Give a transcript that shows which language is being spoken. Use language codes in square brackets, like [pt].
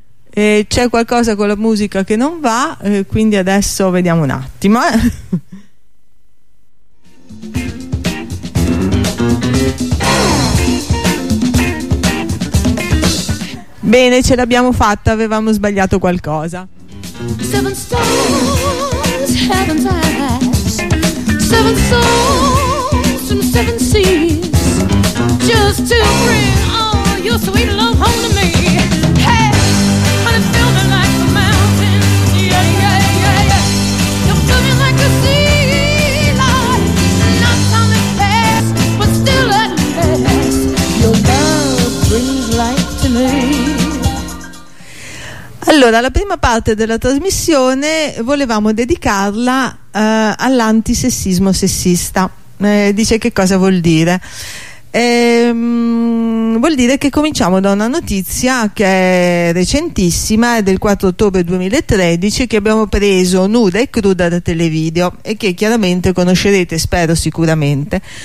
[it] E c'è qualcosa con la musica che non va, quindi adesso vediamo un attimo. Bene, ce l'abbiamo fatta, avevamo sbagliato qualcosa. [en] Seven stars, heaven's eyes. Seven souls from seven seas. Just to bring all your sweet love home to me. Hey, honey, fill me like a mountain. Yeah, yeah, yeah, yeah. You'll fill me like a sea lion. Not time it fast, but still let me pass. Your love brings life to me. [it] Allora, la prima parte della trasmissione volevamo dedicarla all'antisessismo sessista. Dice che cosa vuol dire? Vuol dire che cominciamo da una notizia che è recentissima, è del 4 ottobre 2013, che abbiamo preso nuda e cruda da Televideo e che chiaramente conoscerete, spero sicuramente.